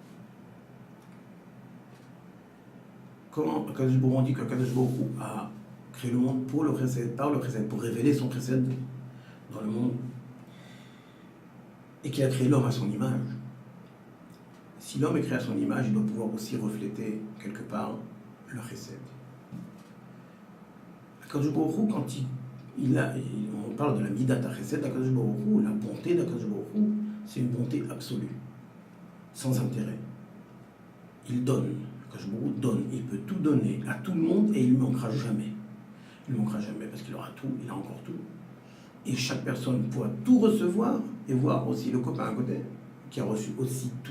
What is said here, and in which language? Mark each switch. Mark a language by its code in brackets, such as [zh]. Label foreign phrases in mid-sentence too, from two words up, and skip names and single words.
[fr] Comment Akadosh Baruch Hu dit qu'Akadosh Baruch Hu a créé le monde pour le chesed, par le chesed, pour révéler son chesed dans le monde, et qu'il a créé l'homme à son image. Si l'homme est créé à son image, il doit pouvoir aussi refléter quelque part le chesed. Akadosh Baruch Hu, quand on parle de la [he] מידת חסד [fr] d'Akadosh Baruch Hu, la bonté d'Akadosh Baruch Hu, c'est une bonté absolue, sans intérêt. Il donne. Akadosh Baruch Hu donne. Il peut tout donner à tout le monde et il ne manquera jamais. Il ne manquera jamais parce qu'il aura tout, il a encore tout. Et chaque personne pourra tout recevoir et voir aussi le copain à côté qui a reçu aussi tout.